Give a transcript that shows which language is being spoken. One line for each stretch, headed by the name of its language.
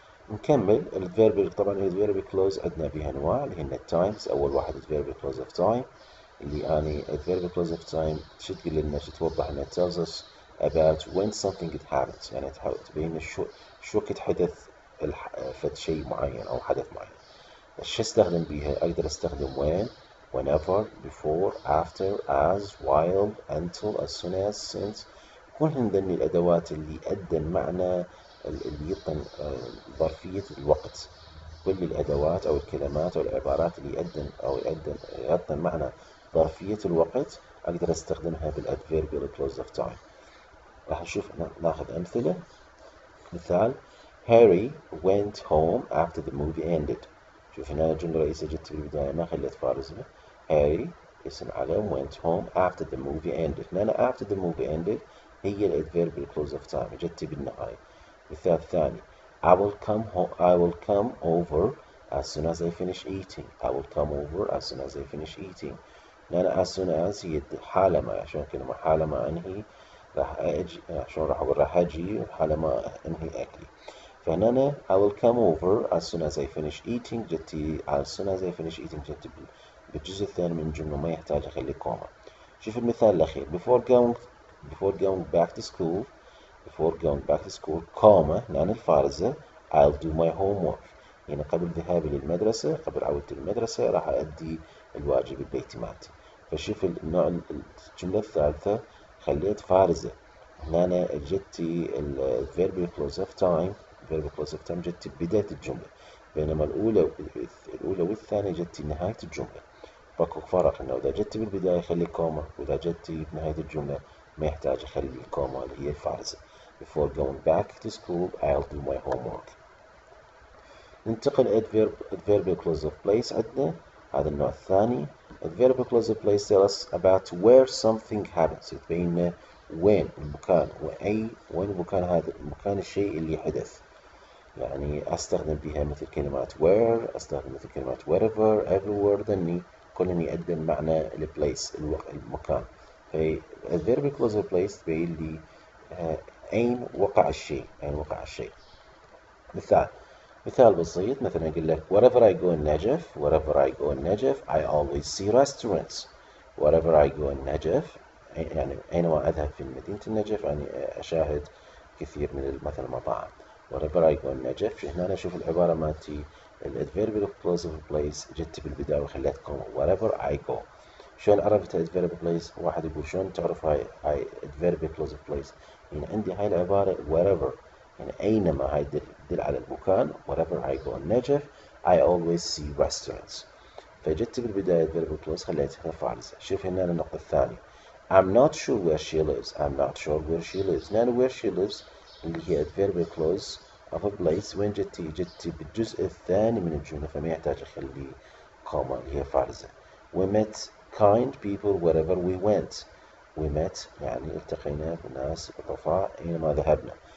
Arabic: نكمل الفيرب. طبعا الفيرب كلوز عندنا بها أنواع اللي هن التايمز. أول واحد الفيرب كلوز of time، اللي يعني الفيرب كلوز of time شو تقول لنا، شو توضح لنا
English: tells us about when something it happens،
Arabic: يعني تحاول تبين شو وقت حدث فد شيء معين أو حدث معين. شو استخدم بيها؟ أقدر استخدم
English: when، whenever، before، after، as، while، until، as soon as، since.
Arabic: كلهن ذني الأدوات اللي أدن معنى اللي يعطن ظرفية الوقت. كل الأدوات أو الكلمات أو العبارات اللي يعطن معنى ظرفية الوقت أقدر أستخدمها بالأدفيربيال كلوز أوف تايم. راح نشوف ناخذ أمثلة. مثال
English: Harry went home after the movie ended. شوف هنا الجملة الرئيسية جت بالبداية ما خليت فارزة. Harry
Arabic: اسم علم
English: went home after the movie ended.
Arabic: هنا
English: after the movie ended
Arabic: هي الادفيرب
English: close of time
Arabic: جت بالنهاية. مثال ثاني
English: I will come over as soon as I finish eating. I will come over as soon as I finish eating.
Arabic: هنا as soon as هي حالما، عشان كلمة حالما أنهي راح أجي، شلون راح أقول راح أجي حالما أنهي أكلي. فهنا
English: I will come over as soon as I finish eating
Arabic: جتي
English: as soon as I finish eating
Arabic: جتي بالجزء الثاني من الجملة ما يحتاج أخلي كوما. شوف المثال الأخير
English: before going back to school. before going back to school
Arabic: كوما لأن الفارزة
English: I'll do my homework،
Arabic: يعني قبل ذهابي للمدرسة، قبل عودتي للمدرسة راح أؤدي الواجب البيتي مالتي. فشوف النوع الجملة الثالثة خليت فارزة، هنا جتي الفيرب كلوز اوف تايم، الفيرب كلوز اوف تايم جتي بداية الجملة، بينما الأولى والثانية جتي نهاية الجملة. فاكو فرق إنه إذا جتي بالبداية خلي كوما، وإذا جتي بنهاية الجملة ما يحتاج أخلي الكوما اللي هي الفارزة.
English: Before going back to school I'll do my homework.
Arabic: ننتقل
English: adverb clause of place.
Arabic: عندنا هذا النوع الثاني.
English: adverb clause of place tell us about where something happens،
Arabic: تبين لنا وين المكان، وين المكان، هذا المكان الشيء اللي حدث. يعني أستخدم بها مثل كلمات where، أستخدم مثل كلمات wherever، everywhere، ذني كلهم يقدم معنى البليس المكان. في adverb clause of place تبين لي أين وقع الشيء، أين وقع الشيء. مثال بسيط، مثلا أقول لك
English: wherever I go in Najaf I always see restaurants. wherever I go in Najaf
Arabic: يعني أينما أذهب في مدينة النجف يعني أشاهد كثير من مثلا المطاعم.
English: wherever I go in Najaf
Arabic: هنا أشوف العبارة مالتي الادفيرب
English: clause of place
Arabic: جت بالبداية وخليت كوما
English: wherever I go.
Arabic: شلون عرفت adverb place؟ واحد يقول شلون تعرف هاي adverb clause of place؟ يعني عندي هاي العبارة wherever يعني أينما، هاي تدل على المكان.
English: wherever I go in Najaf I always see restaurants.
Arabic: فجدت بالبداية adverb clause خليتها فارزة. شوف هنا النقطة الثانية
English: I'm not sure where she lives. I'm not sure where she lives.
Arabic: هنا
English: where she lives
Arabic: اللي هي adverb clause of a place وين جتي بالجزء الثاني من الجملة فما يحتاج أخلي كوما اللي هي فارزة.
English: We met kind people wherever we went. we met
Arabic: يعني التقينا بناس لطفاء أينما ذهبنا.